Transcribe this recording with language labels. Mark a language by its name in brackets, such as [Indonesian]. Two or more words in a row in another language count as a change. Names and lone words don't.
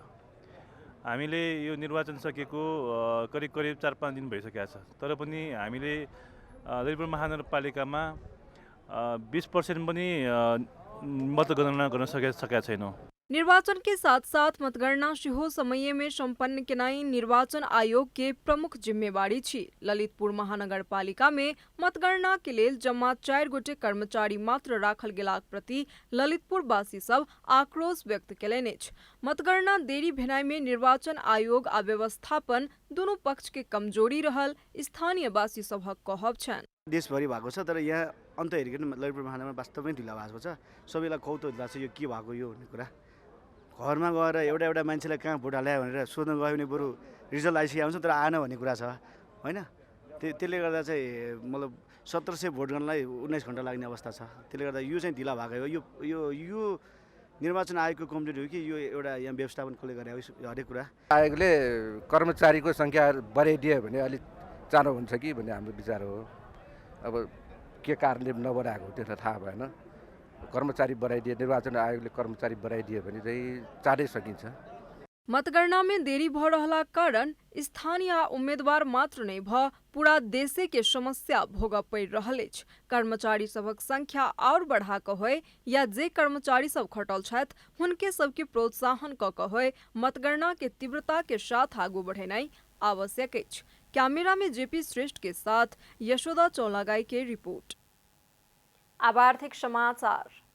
[Nepali] हामीले यो निर्वाचन सकेको करिब 4-5 दिन भइसकेको छ, तर पनि हामीले ललितपुर महानगरपालिकामा 20% पनि मतगणना गर्न सकेका छैनौँ। [Maithili] निर्वाचन के साथ साथ मतगणना सेहो समय में संपन्न केनाई निर्वाचन आयोग के प्रमुख जिम्मेवारी छी। ललितपुर महानगरपालिका में मतगणना के लेल जम्मा 4 गोटे कर्मचारी मात्र राखल गेलाक प्रति ललितपुर वासी सब आक्रोश व्यक्त केलनि अछि। मतगणना देरी भेनाइ में निर्वाचन आयोग आ व्यवस्थापन दुनू पक्ष के कमजोरी रहल स्थानीय वासी सभक कहब छन्। [Nepali] देशभरि भएको छ, तर यहाँ अन्त हेरिकन ललितपुर महानगरमा वास्तवमै ढिला भएको छ। सबैलाई कौतुक लाग्छ यो के भएको यो भन्ने कुरा। घरमा गएर एउटा मान्छेलाई कहाँ भोट हाल्यो भनेर सोध्न गयो भने बरु रिजल्ट आइसकेको हुन्छ तर आएन भन्ने कुरा छ होइन। त्यसले गर्दा चाहिँ मतलब 1700 भोट गर्नलाई 19 घण्टा लाग्ने अवस्था छ। त्यसले गर्दा यो चाहिँ ढिला भएको हो। यो निर्वाचन आयोगको कमजोरी हो कि यो एउटा यहाँ व्यवस्थापन कसले गरे हो हरेक कुरा। आयोगले कर्मचारीको सङ्ख्या बढाइदियो भने अलिक चाँडो हुन्छ कि भन्ने हाम्रो विचार हो। अब के कारणले नबढाएको त्यो त थाहा भएन। कर्मचारी बढाइदिए, निर्वाचन आयोगले कर्मचारी बढाइदियो भने चाहिँ चाँडै सकिन्छ। [Maithili] मतगणना में देरी भ रहला कारण स्थानीय उम्मीदवार मात्र नहीं पूरा देशे के समस्या भोग पड़ि रहल अछि। कर्मचारी सबक संख्या और बढ़ा क होय या जे कर्मचारी सब खटल छथि हुनके सबके प्रोत्साहन क क होय मतगणना के तीव्रता के साथ आगू बढ़ेनाई आवश्यक अछि। कैमरा में जेपी श्रेष्ठ के साथ यशोदा चौलागाई के रिपोर्ट। [Nepali] अब आर्थिक समाचार।